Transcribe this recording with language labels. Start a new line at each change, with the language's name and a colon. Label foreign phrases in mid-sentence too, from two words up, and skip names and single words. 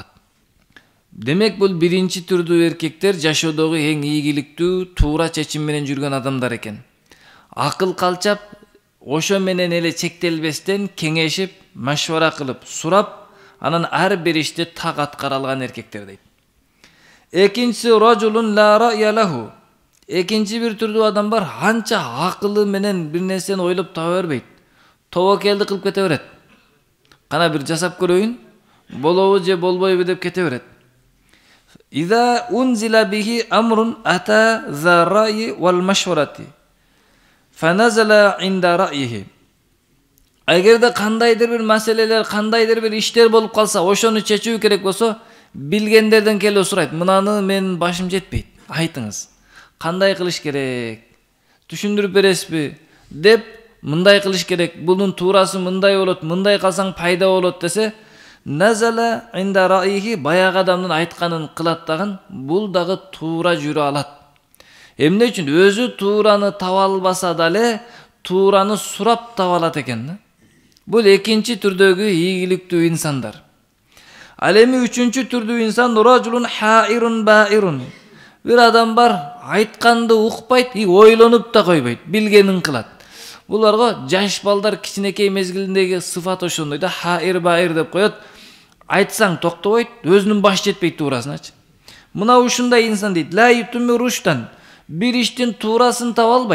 Kyrgyz: Демек, бул биринчи түрдүү эркектер жашоодогу эң ийгиликтүү, туура чечим менен жүргөн адамдар экен. Акыл калчап, ошо менен эле чектелбестен кеңешип, машвара кылып, сурап, анан ар бир ишти так аткара алган эркектер дейт.
Arabic: Экинчиси رجل لا رأي له.
Kyrgyz: Экинчи бир түрдүү адам бар, анча акылы менен бир нерсени ойлоп таба бербейт. Тобокелди кылып кете берет. Кана бир жасап көрөйүн, болобу же болбойбу деп кете берет.
Arabic: إذا نزل به أمر أتى ذا الرأي والمشورة. فنزل عند رأيه.
Kyrgyz: Эгерде кандайдыр бир маселелер, кандайдыр бир иштер болуп калса, ошону чечүү керек болсо, билгендерден келип сурайт. Мынаны мен башым жетпейт. Айтыңыз. Кандай кылыш керек? Түшүндүрүп бересизби? Деп, мындай кылыш керек. Бунун туурасы мындай болот, мындай калсаң пайда болот десе,
Arabic: نزل عند رأيه,
Kyrgyz: баягы адамдын айтканын кылат дагы, бул дагы туура жүрө алат. Эмне үчүн? Өзү туураны таба албаса дале, туураны сурап таба алат экен да. Бул экинчи түрдөгү ийгиликтүү инсандар. Ал эми үчүнчү түрдүү инсан
Arabic: رجل حائر بائر.
Kyrgyz: Бир адам бар, айтканды укпайт, ойлонуп да койбойт, билгенин кылат. Буларга жаш балдар кичинекей мезгилиндеги сыфат ошондой да,
Arabic: حائر بائر
Kyrgyz: деп коет. Айтсаң токтобойт, өзүнүн баш жетпейт туурасыначы. Мына ушундай инсан дейт,
Arabic: لا يأتمر رشدا.
Kyrgyz: Бир иштин туурасын таба албайт.